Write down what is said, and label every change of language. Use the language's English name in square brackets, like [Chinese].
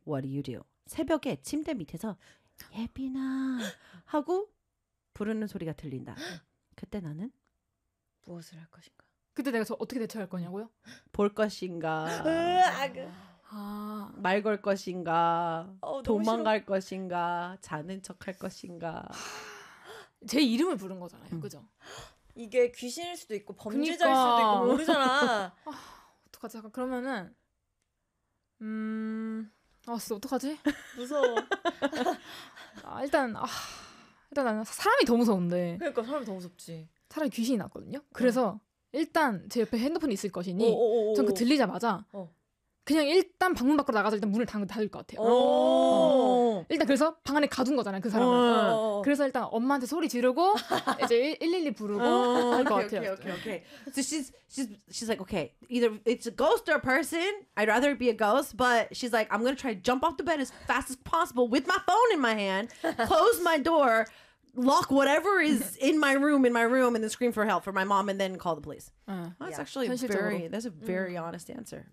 [English] What do you do? [Korean] 새벽에 침대 밑에서 예빈아 하고 부르는 소리가 들린다. 그때 나는 무엇을 할 것인가? 그때 내가 저 어떻게 대처할 거냐고요? 볼 것인가? 말 걸 것인가? 도망갈 것인가? 자는 척할 것인가? 제 이름을 부른 거잖아요. 그죠? 이게 귀신일 수도 있고 범죄자일 그러니까. 수도 있고 모르잖아. 어떡하지? 잠깐 그러면은 아 진짜 어떡하지? 무서워. 아 일단 아 일단 나는 사람이 더 무서운데. 그러니까 사람이 더 무섭지. 차라리 귀신이 낫거든요. 그래서 일단 제 옆에 핸드폰이 있을 것이니 전 그 들리자마자 그냥 일단 방문 밖으로 나가서 일단 문을 닫을 것 같아요. 일단 그래서 방 안에 가둔 거잖아요, 그 사람을. 그래서 일단 엄마한테 소리 지르고 이제 112 부르고 할 것 같아요. [English] 오케이, 오케이. So she's like, okay, either it's a ghost or a person. I'd rather it be a ghost, but she's like, I'm gonna try to jump off the bed as fast as possible with my phone in my hand, close my door, lock whatever is in my room, and then scream for help for my mom, and then call the police. That's actually very, that's a very honest answer.